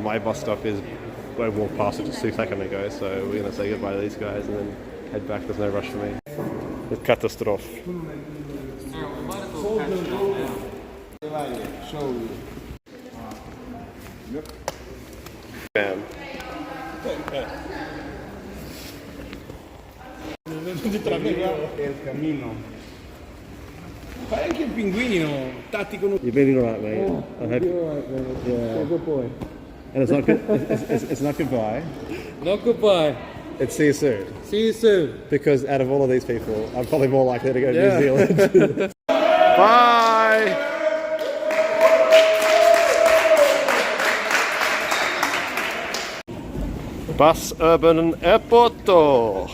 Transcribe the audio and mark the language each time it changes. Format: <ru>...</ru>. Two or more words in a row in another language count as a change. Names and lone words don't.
<en>My bus stop is, I walked past it just 2 seconds ago, so we're going to say goodbye to these guys and then head back. There's no rush for me. It's catastrophe. Bam.</en> <es>El camino.</es> <it>Parecchio pinguino, tattico.</it> <en>You've been alright, mate. I hope. Yeah. Good boy. And it's not good. It's not goodbye. Not goodbye. It's see you soon. See you soon. Because out of all of these people, I'm probably more likely to go to New Zealand. Bye. Bus Urban Airporto.</en>